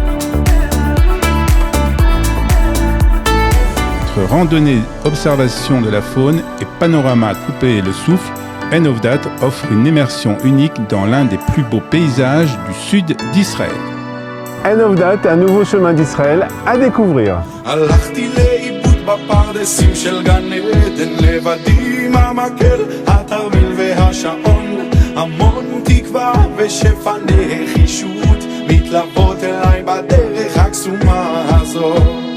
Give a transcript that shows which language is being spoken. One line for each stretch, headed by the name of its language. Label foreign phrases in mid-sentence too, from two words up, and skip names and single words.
French: Entre randonnée, observation de la faune et panorama coupé le souffle, Ein Ofdat offre une immersion unique dans l'un des plus beaux paysages du sud d'Israël. Ein Ofdat, un nouveau chemin d'Israël à découvrir.
Hebrew: הלכתי לאיבוד בפרדסים של גן עדן לבדי עם המקל, התרמיל והשעון, המון תקווה ושפע נחישות מתלוות אליי בדרך הקסומה הזו.